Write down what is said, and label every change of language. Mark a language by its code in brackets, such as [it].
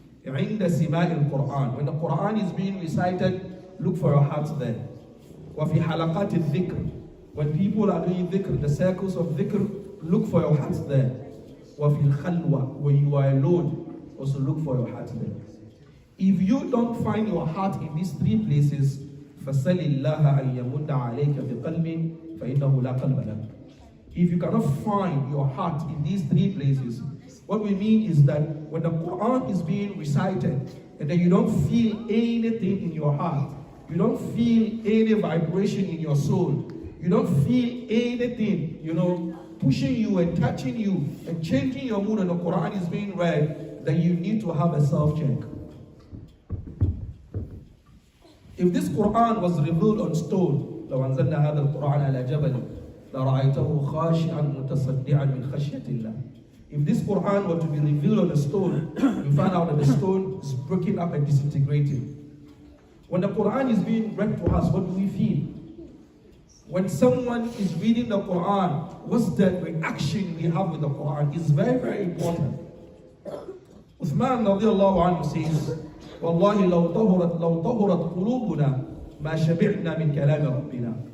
[ar] عند سماع القرآن. [en] When the Quran is being recited, look for your heart there. [ar] وفي حلقات الذكر. [en] When people are doing dhikr, the circles of dhikr, look for your heart there. [ar] وفي الخلوة. [en] When you are alone, also look for your heart there. If you don't find your heart in these 3 places, [ar] فَسَلِ اللَّهَ أَن يَمُدَّ عَلَيْكَ بِقَلْبٍ فَإِنَّهُ لَا قَلْبَ لَكَ. [en] If you cannot find your heart in these 3 places, what we mean is that when the Quran is being recited, and then you don't feel anything in your heart, you don't feel any vibration in your soul, you don't feel anything, pushing you and touching you and changing your mood, and the Quran is being read, then you need to have a self-check. If this Quran was revealed on stone, [ar] لو أنزلنا هذا القرآن على جبل لرأيته خاشعا متصدعا من خشية الله. [en] If this Quran were to be revealed on a stone, you find out that the stone is breaking up and disintegrating. When the Quran is being read to us, what do we feel? When someone is reading the Quran, what's the reaction we have with the Quran? It's very, very important. Uthman radiallahu anhu says, [ar] "Wallahi law tahurat qulubuna ma shabi'na min kalam rabbina."